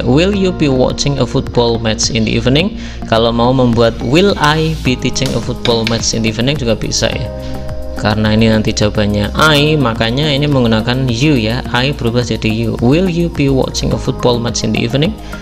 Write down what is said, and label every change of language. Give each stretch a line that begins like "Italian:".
English: Will you be watching a football match in the evening?
Indonesian: Kalau mau membuat
English: will I be teaching a football match in the evening
Indonesian: juga bisa ya. Karena ini nanti jawabannya I, makanya ini menggunakan you ya. I berubah jadi you.
English: Will you be watching a football match in the evening?